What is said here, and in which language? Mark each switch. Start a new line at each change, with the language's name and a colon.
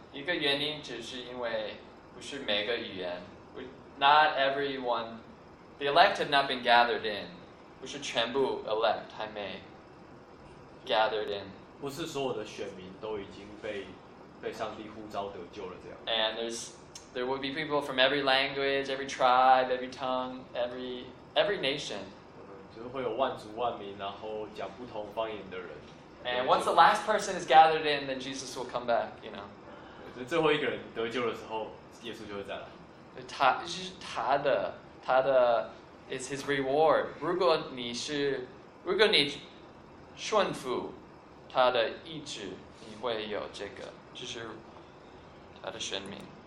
English: 一个原因只是因为不是每个语言，not everyone, the elect have not been gathered in.
Chinese: 不是全部 elect 还没 gathered in. 不是所有的选民都已经被上帝呼召得救了，这样。
English: And there will be people from every language, every tribe, every tongue, every nation.
Chinese: 就是会有万族万民，然后讲不同方言的人。
English: And once the last person is gathered in, then Jesus will come back. You know.
Chinese: 就是所以最后一个人得救的时候，耶稣就会再来。他就是他的 ， it's his reward。如果你顺服他的意志，你会有这个，就是他的生命。